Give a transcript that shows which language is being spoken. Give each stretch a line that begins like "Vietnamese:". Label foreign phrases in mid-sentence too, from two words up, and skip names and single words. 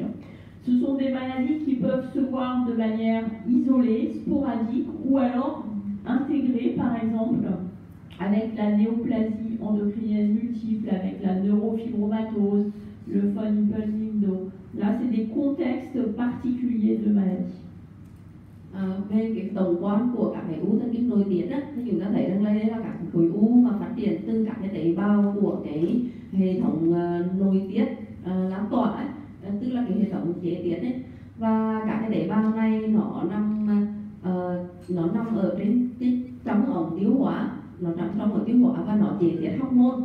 French: Ce sont des maladies qui peuvent se voir de manière isolée, sporadique, ou alors intégrées, par exemple, avec la néoplasie endocrinienne multiple, avec la neurofibromatose, le von Hippel-Lindau. Là, c'est des contextes particuliers de maladies.
Vietnamese: Về cái tổng quan của các cái u thần kinh nội tiết thì chúng ta thấy rằng đây là các khối u mà phát triển từ các cái tế bào của cái hệ thống nội tiết lan tỏa ấy, tức là cái hệ thống chế tiết ấy. Và các cái tế bào này nó nằm ở trong ống tiêu hóa, nó nằm trong ống tiêu hóa và nó chế tiết hormone.